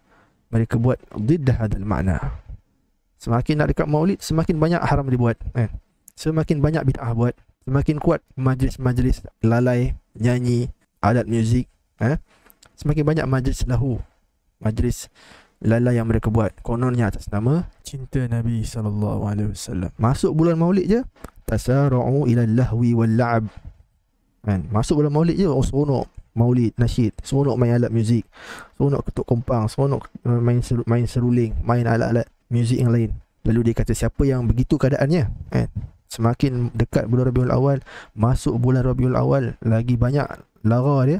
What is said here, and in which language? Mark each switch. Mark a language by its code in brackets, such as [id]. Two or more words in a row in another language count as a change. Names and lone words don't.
[ms] Mereka buat diddah hadal makna. Semakin nak dekat maulid, semakin banyak haram dibuat, semakin banyak bid'ah buat, semakin kuat majlis-majlis lalai, nyanyi, alat muzik, semakin banyak majlis lahu, majlis lala yang mereka buat kononnya atas nama cinta Nabi SAW. Masuk bulan Maulid je, [ar] تسارعوا إلى اللهو واللعب, [ms] kan? Masuk bulan Maulid je, seronok Maulid nasyid, seronok main alat muzik, seronok ketuk kompang, seronok main seruling, main alat-alat muzik yang lain. Lalu dia kata siapa yang begitu keadaannya, kan? Semakin dekat bulan Rabiul Awal, masuk bulan Rabiul Awal, lagi banyak lara dia.